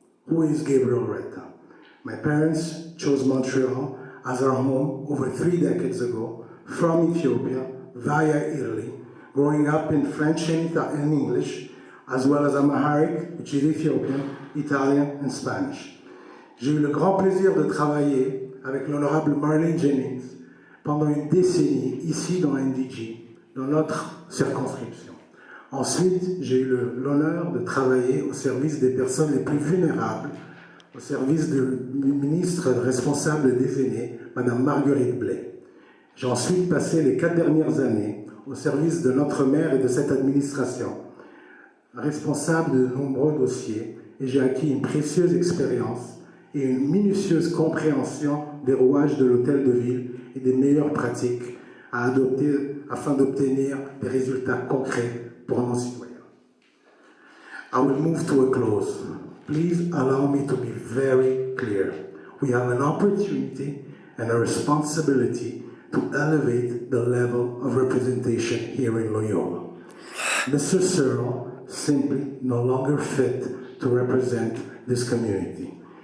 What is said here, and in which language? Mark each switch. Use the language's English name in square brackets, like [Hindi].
[English] Who is Gabriel Reta? My parents chose Montreal as our home over 3 decades ago, from Ethiopia via Italy, growing up in French and English, as well as Amharic, which is Ethiopian, Italian, and Spanish. [French] J'ai eu le grand plaisir de travailler avec l'honorable Marlene Jennings pendant une décennie ici dans NDG, dans notre circonscription. Ensuite, j'ai eu l'honneur de travailler au service des personnes les plus vulnérables, au service du ministre responsable des aînés, Madame Marguerite Blais. J'ai ensuite passé les 4 dernières années au service de notre maire et de cette administration, responsable de nombreux dossiers, et j'ai acquis une précieuse expérience et une minutieuse compréhension des rouages de l'hôtel de ville et des meilleures pratiques à adopter afin d'obtenir des résultats concrets pour nos citoyens. [English] I will move to a close. Please allow me to be very clear. We have an opportunity and a responsibility to elevate the level of representation here in Loyola. Mr. Searle simply no longer fit to represent this community.